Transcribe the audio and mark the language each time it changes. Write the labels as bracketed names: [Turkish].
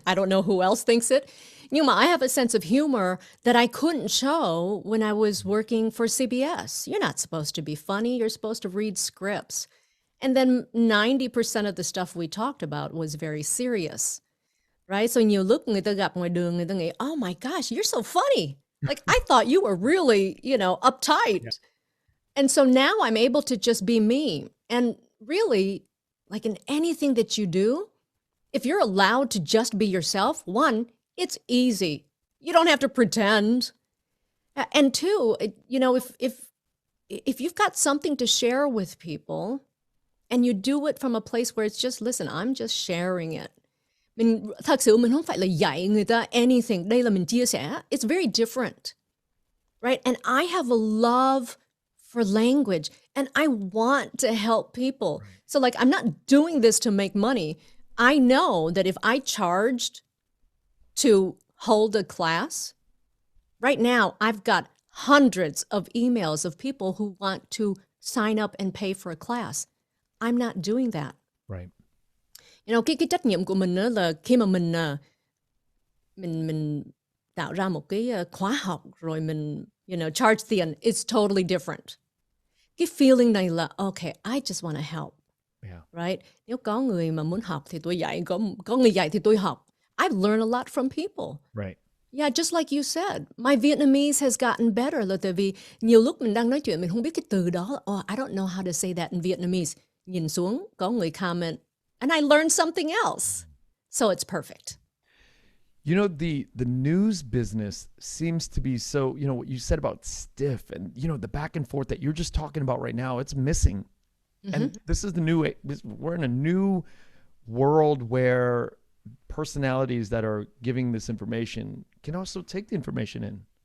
[English] I don't know who else thinks it. I have a sense of humor that I couldn't show when I was working for CBS. You're not supposed to be funny. You're supposed to read scripts. And then 90% of the stuff we talked about was very serious, right? [Vietnamese] So nhiều lúc người ta gặp ngoài đường, người ta nghĩ, [English] oh my gosh, you're so funny. Like, I thought you were really, uptight. Yeah. And so now I'm able to just be me. And really, like in anything that you do, if you're allowed to just be yourself, one, it's easy. You don't have to pretend. And two, if you've got something to share with people and you do it from a place where it's just, listen, I'm just sharing it. [Vietnamese] Thật sự mình không phải là dạy người ta anything. Đây là mình chia sẻ. [English] It's very different, right? And I have a love for language and I want to help people. Right. So like, I'm not doing this to make money. I know that if I charged to hold a class, right now I've got hundreds of emails of people who want to sign up and pay for a class. I'm not doing that. Right. [Vietnamese] Cái trách nhiệm của mình là khi mà mình tạo ra một cái khóa học rồi mình charge tiền, [English] it's totally different. [Vietnamese] Cái feeling này là [English] okay, I just want to help. Yeah. Right? [Vietnamese] Nếu có người mà muốn học thì tôi dạy, có người dạy thì tôi học. [English] I've learned a lot from people. Right. Yeah, just like you said, my Vietnamese has gotten better [Vietnamese] là tại vì nhiều lúc mình đang nói chuyện mình không biết cái từ đó. [English] Oh, I don't know how to say that in Vietnamese. [Vietnamese] Nhìn xuống, có người comment, [English] and I learned something else. So it's perfect. The news business seems to be so, what you said about stiff and, the back and forth that you're just talking about right now, it's missing. Mm-hmm. And this is we're in a new world where personalities that are giving this information can also take the information in.